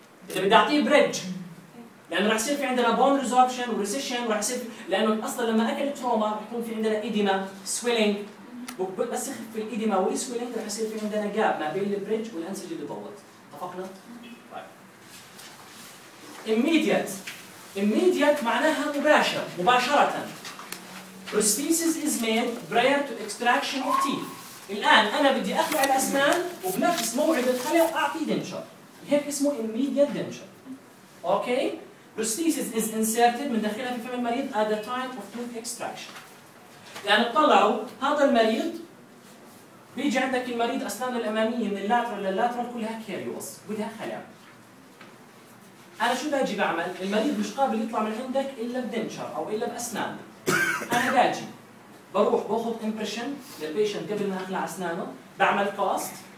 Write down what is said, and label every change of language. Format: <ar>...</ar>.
<ar>إذا بدي أعطيه بريدج لأنه رح يصير في عندنا bone resorption وريسيشن ورح يصير لأنه أصلا لما أكل تروما رح يكون في عندنا إديما swelling وبس في الإديما والسويلينج رح يصير في عندنا gap ما بين البريدج والأنسجة اللي طولت اتفقنا؟ immediate معناها مباشرة</ar> <en>prosthesis is made prior to extraction of teeth.</en> <ar>الآن أنا بدي أخلع الأسنان وبنفس موعد الخلع أعطي دنشر هيك اسمه immediate denture.</ar> <en>Okay. Prosthesis is inserted</en> <ar>من داخلها في فم المريض</ar> <en>at the time of tooth extraction.</en> <ar>لأن طلعوا هذا المريض بيجي عندك المريض أسنان الأمامية من اللاترال لللاترال كلها كاريوس بدها خلع. أنا شو باجي بعمل؟ المريض مش قابل يطلع من عندك إلا بدنشر أو إلا بأسنان. أنا باجي بروح باخذ impression للبيشن قبل ما أخلع أسنانه بعمل cast.</ar>